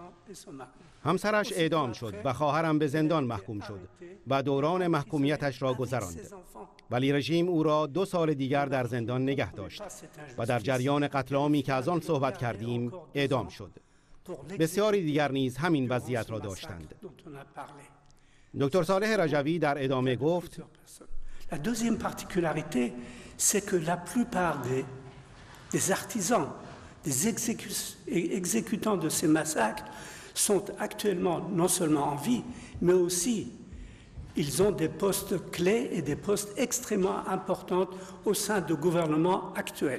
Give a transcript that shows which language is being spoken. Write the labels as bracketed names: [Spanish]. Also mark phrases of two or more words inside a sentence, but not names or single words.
[Persian] همسرش اعدام شد و خواهرم به زندان محکوم شد و دوران محکومیتش را گذراند. ولی رژیم او را 2 سال دیگر در زندان نگه داشت و در جریان قتل عامی که از آن صحبت کردیم اعدام شد. بسیاری دیگر نیز همین وضعیت را داشتند. دکتر صالح رجوی در ادامه گفت: [French] La deuxième particularité, c'est que la plupart des artisans, des exécutants de ces massacres sont actuellement non seulement en vie, mais aussi ils ont des postes clés et des postes extrêmement importants au sein de gouvernements actuels.